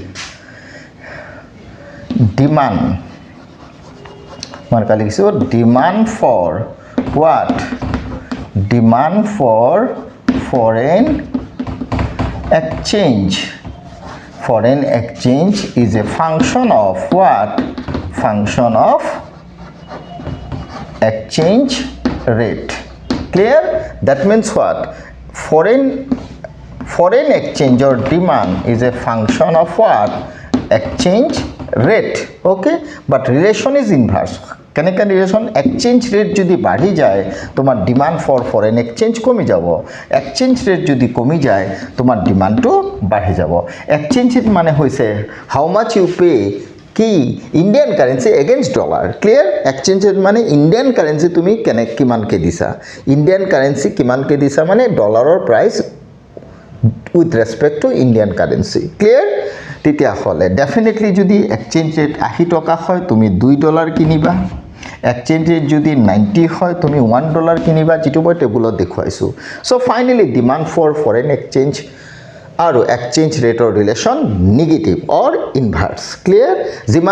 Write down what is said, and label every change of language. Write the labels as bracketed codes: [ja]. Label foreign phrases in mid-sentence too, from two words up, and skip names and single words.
[en] ডিমান্ড [as] মই কালি লিখিছোঁ [en] demand for what demand for foreign exchange foreign exchange is a function of what function of exchange rate clear that means what foreign exchange or demand is a function of what exchange rate okay but relation is inverse [as] কেনেকা [en] relation exchange rate [as] যদি বাড়ি যায় তোমার [en] demand for foreign exchange [as] কমে যাব [en] exchange rate [as] যদি কমে যায় তোমার ডিমান্ডটো বাড়ি যাব [en] exchange rate [as] মানে হইছে [en] how much you pay [as] কি [en] Indian currency against dollar clear exchange rate [as] মানে [en] Indian currency [as] তুমি কিমানকে দিছা [en] Indian currency [as] কিমানকে দিছা মানে ডলাৰৰ [en] price with respect to Indian currency clear [as] তেতিয়াহ'লে ডেফিনেটলি যদি [en] exchange rate [as] 80 টকা হয় তুমি $2 কিনিবা [en] exchange rate [as] যদি 90 হয় তুমি $1 কিনিবা যেটো মই টেবুলত দেখুৱাইছো [en] so finally demand for foreign exchange [as] আৰু এক্সচেঞ্জ ৰেটৰ ৰিলেশ্যন [en] negative or inverse clear [as] যিমান